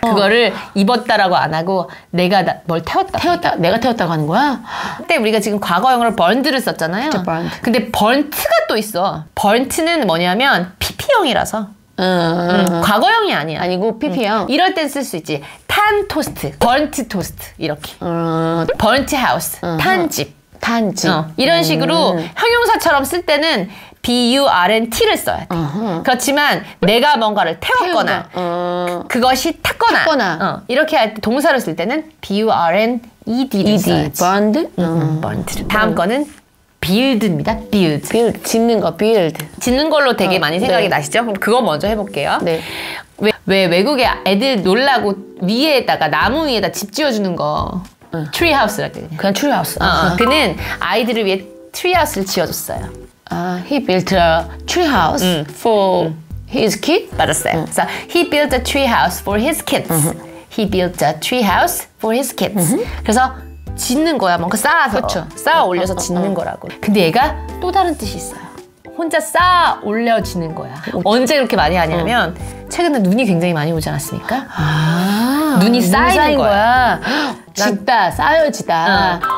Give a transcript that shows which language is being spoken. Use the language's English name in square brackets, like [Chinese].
[Korean] 그거를 입었다라고 안 하고 내가 뭘 태웠다. 내가 태웠다고 하는 거야? 그때 우리가 지금 과거형으로 burned를 썼잖아요. [English] burned. [Korean] 근데 burnt가 또 있어. burnt는 뭐냐면 pp형이라서. 과거형이 아니야. 아니고 pp형. 이럴 땐 쓸 수 있지. 탄 토스트, burnt 토스트 이렇게. burnt house, 탄 집. 이런 식으로 형용사처럼 쓸 때는 burnt를 써야 돼. 그렇지만 내가 뭔가를 태웠거나 그것이 탔거나 이렇게 할 때 동사를 쓸 때는 burned를 써야지. [English] burned. [Korean] 다음 거는 build입니다. [English] build. [Korean] 짓는 거 build. 짓는 걸로 되게 많이 생각이 나시죠? 그럼 그거 먼저 해볼게요. 네. 왜 외국에 애들 놀라고 위에다가 나무 위에다 집 지어주는 거 트리하우스라 그냥 트리하우스. 그는 아이들을 위해 트리하우스를 지어줬어요. [English] He built a treehouse for his kid? [Korean] 맞았어요. 그래서 [English] he built a treehouse for his kids. He built a treehouse for his kids. [Korean] 그래서 짓는 거야. 뭔가 쌓아서. 그렇죠. 쌓아 올려서 짓는 거라고. 근데 얘가 또 다른 뜻이 있어요. 혼자 쌓아 올려지는 거야. 언제 그렇게 많이 하냐면 최근에 눈이 굉장히 많이 오지 않았습니까? 눈이 쌓이는 거야. 짓다, 쌓여지다.